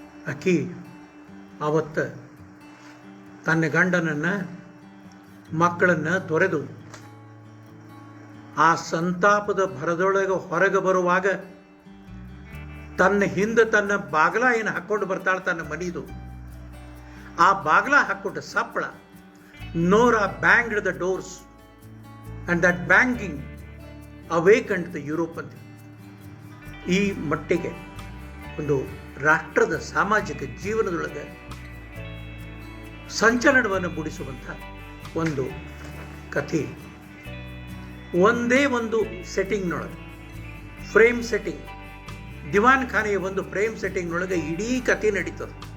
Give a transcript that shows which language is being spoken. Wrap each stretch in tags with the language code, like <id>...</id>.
<kn>ಆಕಿ ಆವತ್ತು ತನ್ನ ಗಂಡನನ್ನು ಮಕ್ಕಳನ್ನು ತೊರೆದು ಆ ಸಂತಾಪದ ಭರದೊಳಗೆ ಹೊರಗೆ ಬರುವಾಗ ತನ್ನ ಹಿಂದೆ ತನ್ನ ಬಾಗಿಲ ಏನು ಹಾಕ್ಕೊಂಡು ಬರ್ತಾಳೆ ತನ್ನ ಮನೆಯದು. ಆ ಬಾಗಿಲ ಹಾಕ್ಕೊಂಡು ಸಪ್ಪಳ</kn> <en>Nora banged the doors and that banging awakened the European.</en> <kn>ಈ ಮಟ್ಟಿಗೆ ಒಂದು ರಾಷ್ಟ್ರದ ಸಾಮಾಜಿಕ ಜೀವನದೊಳಗೆ ಸಂಚಲನವನ್ನು ಮೂಡಿಸುವಂಥ ಒಂದು ಕಥೆ. ಒಂದೇ ಒಂದು ಸೆಟ್ಟಿಂಗ್ನೊಳಗೆ ಫ್ರೇಮ್ ಸೆಟ್ಟಿಂಗ್, ದಿವಾನ್ ಖಾನೆಯ ಒಂದು ಫ್ರೇಮ್ ಸೆಟ್ಟಿಂಗ್ನೊಳಗೆ ಇಡೀ ಕಥೆ ನಡೀತದೆ.</kn>